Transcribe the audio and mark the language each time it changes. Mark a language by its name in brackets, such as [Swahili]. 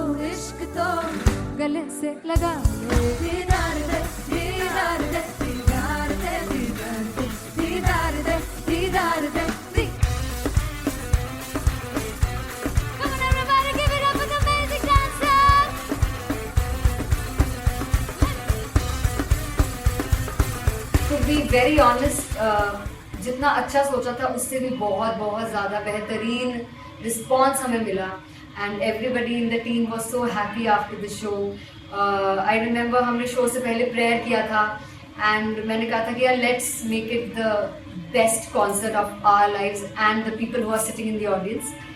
[Hindi] इश्क तो गले से लगा दीदार दे दीदार दे दीदार दे दीदार दे दीदार दे। [English] Come on everybody, give it up for the amazing dancers. To be very honest, [Hindi] जितना अच्छा सोचा था उससे भी बहुत बहुत ज़्यादा बेहतरीन रिस्पॉन्स हमें मिला [English] And everybody in the team was so happy after the show. I remember [Hindi] हमने शो से पहले प्रेयर किया था [English] and [Hindi] मैंने कहा था कि यार [English] Let's make it the best concert of our lives and the people who are sitting in the audience.